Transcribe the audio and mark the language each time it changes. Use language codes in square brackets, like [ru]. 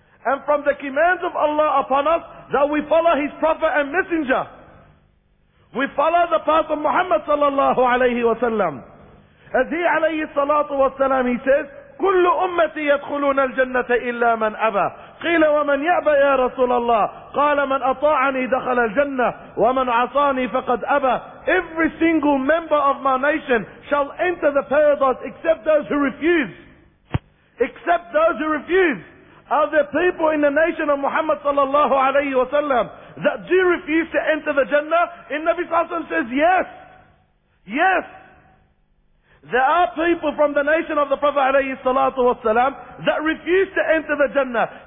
[en] And from the commands of Allah upon us, that we follow His Prophet and Messenger. We follow the path of Muhammad sallallahu alayhi wa sallam. As he alayhi salatu wa sallam, he says, [ar] كل أمتي يدخلون الجنة إلا من أبى. قيل ومن يأبى يا رسول الله؟ قال من أطاعني دخل الجنة ومن عصاني فقد أبى. [en] Every single member of my nation shall enter the paradise except those who refuse. Except those who refuse. Are there people in the nation of Muhammad sallallahu alayhi wa sallam that do refuse to enter the Jannah? And Nabi sallallahu alayhi wa sallam says, yes. Yes. There are people from the nation of the Prophet alayhi salatu wasalam that refuse to enter the Jannah.